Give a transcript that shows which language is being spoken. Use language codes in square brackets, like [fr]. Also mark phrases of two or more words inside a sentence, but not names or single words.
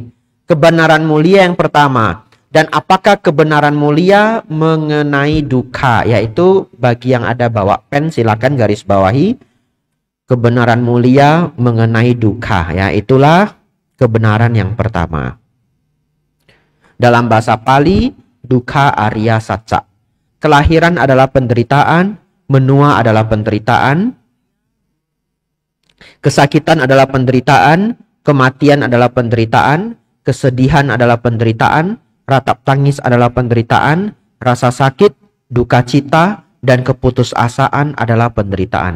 [id] Kebenaran mulia yang pertama. Dan apakah kebenaran mulia mengenai dukkha? Yaitu bagi yang ada bawa pen silakan garis bawahi. Kebenaran mulia mengenai dukkha. Ya, itulah kebenaran yang pertama. Dalam bahasa Pali, [pi] dukkha arya sacca. [id] Kelahiran adalah penderitaan, menua adalah penderitaan, kesakitan adalah penderitaan, kematian adalah penderitaan, kesedihan adalah penderitaan, ratap tangis adalah penderitaan, rasa sakit, duka cita, dan keputusasaan adalah penderitaan.